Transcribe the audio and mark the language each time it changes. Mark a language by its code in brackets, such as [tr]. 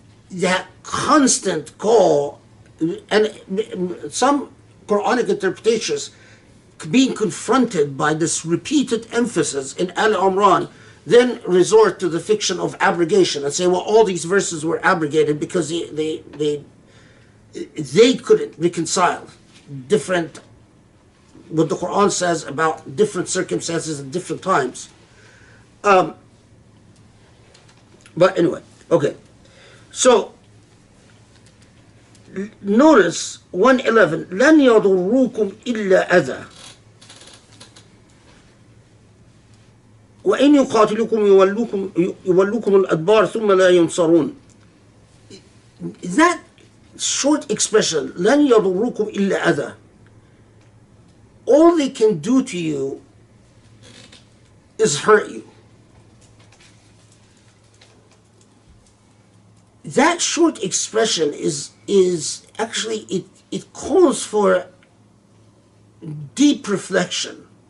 [en] That constant call, and some Quranic interpretations being confronted by this repeated emphasis in Al Imran, then resort to the fiction of abrogation and say, well, all these verses were abrogated because they couldn't reconcile different, what the Quran says about different circumstances at different times. But anyway, okay. So, notice 111, [ar] لن يضروكم إلا أذى وإن يقاتلوكم يولوكم الأدبار ثم لا ينصرون. [en] That short expression, [ar] لن يضروكم إلا أذى, [en] all they can do to you is hurt you. That short expression is actually, it calls for deep reflection.